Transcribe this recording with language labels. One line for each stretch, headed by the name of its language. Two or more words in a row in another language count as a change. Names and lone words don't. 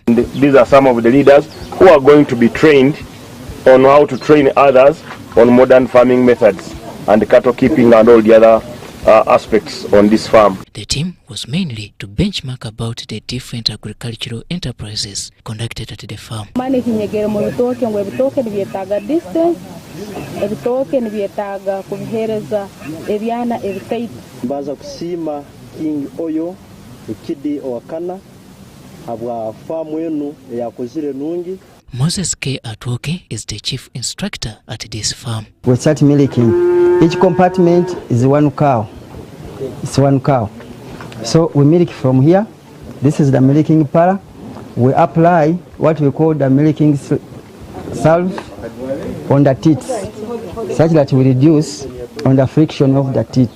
English: These are some of the leaders who are going to be trained on how to train others on modern farming methods and cattle keeping and all the other aspects on this farm. The team was mainly to benchmark about the different agricultural enterprises conducted at the farm.
Tooro: Baza kusima King Oyo ikidi wakana habwa farm yenu yakozire nungi.
English: Moses K. Atwoke is the chief instructor at this farm. We start milking. Each compartment is one cow. It's one cow. So we milk from here. This is the milking para. We apply what we call the milking salve on the teeth, such that we reduce on the friction of the teeth.